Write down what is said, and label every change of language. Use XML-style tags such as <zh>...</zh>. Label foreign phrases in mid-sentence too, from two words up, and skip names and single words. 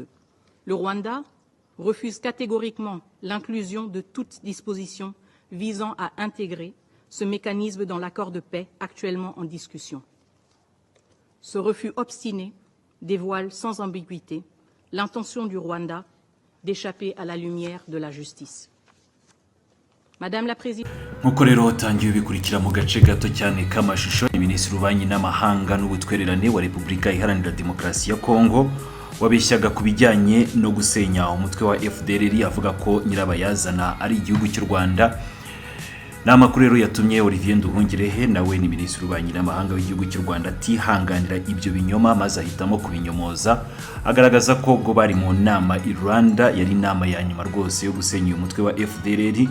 <fr>Le Rwanda refuse catégoriquement l'inclusion de toute disposition visant à intégrer ce mécanisme dans l'accord de paix actuellement en discussion. Ce refus obstiné dévoile sans ambiguïté l'intention du Rwanda d'échapper à la lumière de la justice. Madame la Présidente.</fr> <rw>Nkuko rero utangiye ubikurikira mu gace gato cyane k'amashusho, Minisitiri w'Ububanyi n'Amahanga n'Ubutwererane wa Repubulika Iharanira Demokarasi ya Kongo wabeshyaga ku bijyanye no gusenya umutwe wa FDLR avuga ko nyirabayazana ari igihugu cy'u Rwanda. N'amakuru rero yatumye Olivier Nduhungirehe nawe ni Minisitiri w'Ububanyi n'Amahanga w'igihugu cy'u Rwanda atihanganira ibyo binyoma maze ahitamo kubinyomoza, agaragaza ko ubwo bari mu nama i Rwanda yari inama ya nyuma rwose yo gusenya umutwe wa FDLR.</rw>